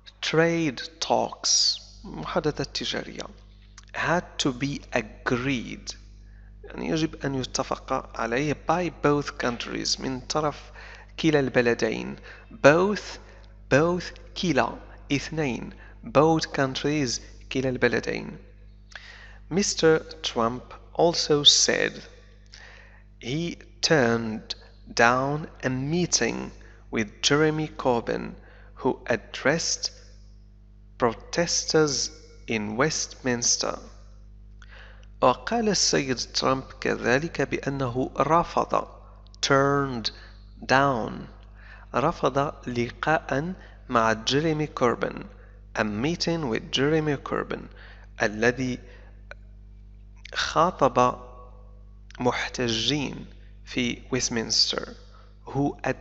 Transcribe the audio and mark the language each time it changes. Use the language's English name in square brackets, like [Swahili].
[Arabic] trade talks محادثات تجارية [English] had to be agreed [Arabic] يعني يجب أن يتفق عليه [English] by both countries [Arabic] من طرف كلا البلدين both كلا اثنين [English] both countries [Arabic] كلا البلدين. [English] Mr. Trump also said he turned down a meeting with Jeremy Corbyn who addressed protesters in Westminster. [Arabic] وقال السيد ترامب كذلك بأنه [English] turned down [Arabic] رفض لقاء مع جيريمي كوربن [English] a meeting with Jeremy Corbyn [Arabic] الذي خاطب محتجين في ويستمنستر who